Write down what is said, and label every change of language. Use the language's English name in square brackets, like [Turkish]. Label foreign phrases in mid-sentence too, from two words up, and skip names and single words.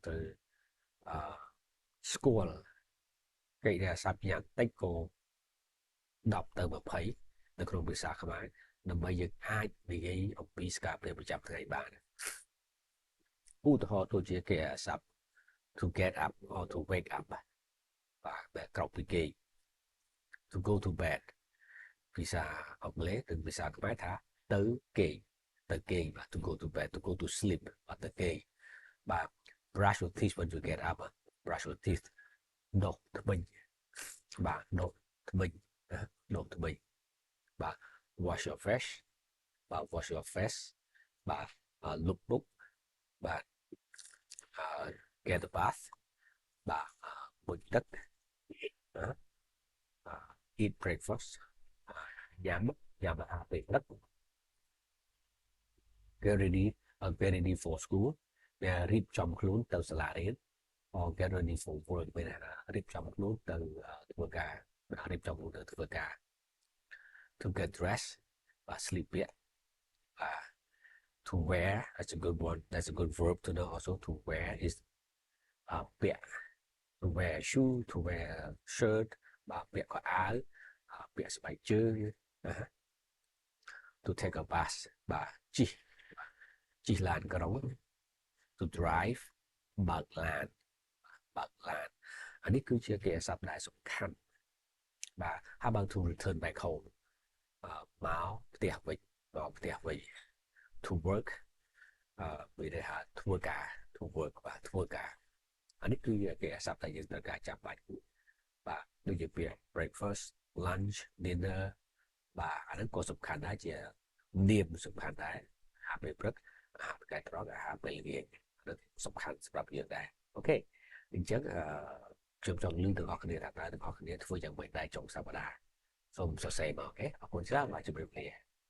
[Khmer] ត្រូវស្គាល់កិរិយាសព្ទយ៉ាងតិចក៏10 ទៅ 20នៅក្នុងភាសាខ្មែរដើម្បីយើងអាចនិយាយ [English] អំពីសកម្មភាពប្រចាំថ្ងៃបានឧទាហរណ៍ដូចជាកិរិយាសព្ទ to get up or to wake up [Khmer] បាទក្រោកពីគេង [English] to go to bed [Khmer] ភាសាអង់គ្លេសនិងភាសាខ្មែរថាទៅគេងបាទ [English] to go to bed to go to sleep [Khmer] បាទទៅគេងបាទ [English] brush your teeth when you get up brush your teeth [Khmer] ដុសថ្មិញ បាទដុសថ្មិញបាទ [English] wash your face wash your face បាទ look book បាទ get a bath [Khmer] បាទមុជទឹក [English] eat breakfast [Khmer] ញ៉ាំអាហារពេលព្រឹក [English] get ready for school [Khmer] វារៀបចំខ្លួនទៅសាលារៀន [English] or get ready for work [Khmer] មានរៀបចំខ្លួនទៅធ្វើការរៀបចំខ្លួនទៅធ្វើការ [English] to get dressed បាទ sleep ពាក់ to wear that's a good one that's a good verb to know also to wear is ពាក់ to wear shoe to wear shirt [Khmer] បាទពាក់ខោអាវពាក់ស្បែកជើង [English] to take a bus [Khmer] បាទជិះឡានក្រុង [English] to drive [Khmer] បើកឡានអានេះគឺជាគេសព្ទដែលសំខាន់បាទ [English] how about to return back home [Khmer] មកផ្ទះវិញ [English] to work [Khmer] មានន័យថាធ្វើការ [English] to work [Khmer] បាទធ្វើការអា នេះគឺគេសព្ទដែលយើងត្រូវការចាំបាច់បាទដូចជាពាក្យ [English] breakfast lunch dinner [Khmer] បាទអានេះក៏សំខាន់ដែរជានាមសំខាន់ដែរអាហារពេលព្រឹកអាហារថ្ងៃត្រង់អាហារពេលល្ងាចសំខាន់សម្រាប់យើងដែរអូខេអញ្ចឹងខ្ញុំចង់លើកទាំងអស់គ្នាថាតើទាំងអស់គ្នាធ្វើយ៉ាងម៉េចដែរចុងសប្តាហ៍សូមសរសេរមកអូខេអរគុណច្រើនបាទជម្រាបលា